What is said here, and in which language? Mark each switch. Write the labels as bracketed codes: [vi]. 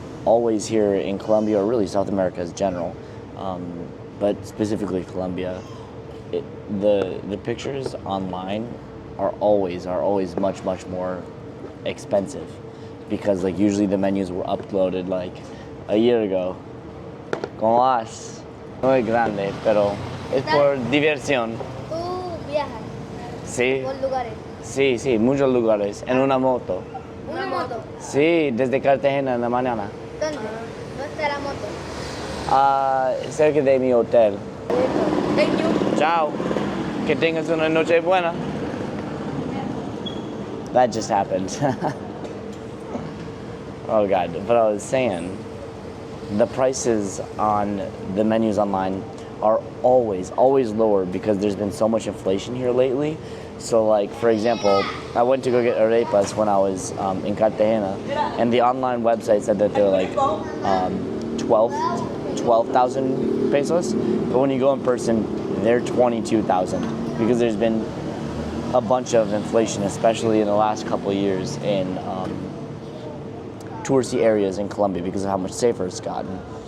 [en] Always here in Colombia, or really South America as general, but specifically Colombia, the pictures online are always much more expensive, because like usually the menus were uploaded like a year ago. [es] ¿Cómo vas? Muy grande, pero es por diversión. ¿Tú viajas Sí, por lugares? sí, muchos lugares, en una moto. ¿Una moto? Sí, desde Cartagena en la mañana. ¿Dónde? ¿Dónde está la moto? Cerca de mi hotel. [en] Thank you. [es] Ciao. Que tengas una noche buena. [en] That just happened. Oh God, but I was saying, the prices on the menus online are always lower because there's been so much inflation here lately. So like, for example, I went to go get arepas when I was in Cartagena, and the online website said that they're like 12,000 pesos, but when you go in person, they're 22,000, because there's been a bunch of inflation, especially in the last couple of years in touristy areas in Colombia because of how much safer it's gotten.